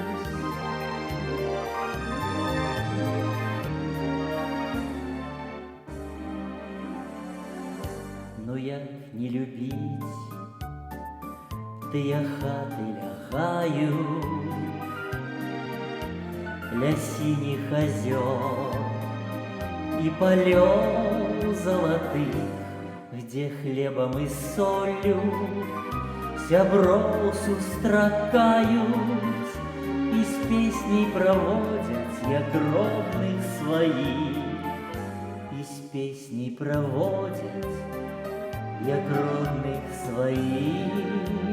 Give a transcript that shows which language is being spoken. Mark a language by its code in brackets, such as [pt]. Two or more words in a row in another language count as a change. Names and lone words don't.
[be] Ну як не любіць тыя хаты лягаюць ля сініх азёр і палёў залатых, [ru] где хлебом и солью [be] сяброў сустракаюць і з песняй праводзяць, як родных сваіх, і з песняй праводзяць, як родных сваіх.